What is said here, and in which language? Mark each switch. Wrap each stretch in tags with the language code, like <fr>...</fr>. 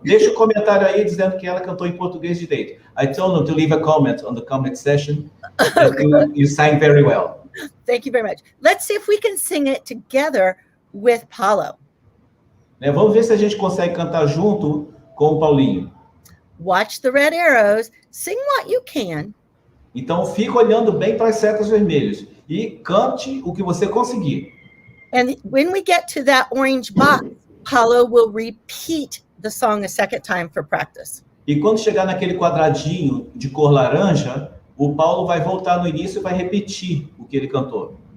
<pt>Deixa um comentário aí dizendo que ela cantou em português direito.</pt> <en>I told them to leave a comment on the comment section. You sang very well. Thank you very much. Let's see if we can sing it together with Paulo.</en> <pt>Vamos ver se a gente consegue cantar junto com o Paulinho.</pt> <en>Watch the red arrows. Sing what you can.</en> <pt>Então, fica olhando bem para as setas vermelhas e cante o que você conseguir.</pt> <en>And when we get to that orange box, Paulo will repeat the song a second time for practice.</en> <pt>E quando chegar naquele quadradinho de cor laranja, o Paulo vai voltar no início e vai repetir o que ele cantou.</pt>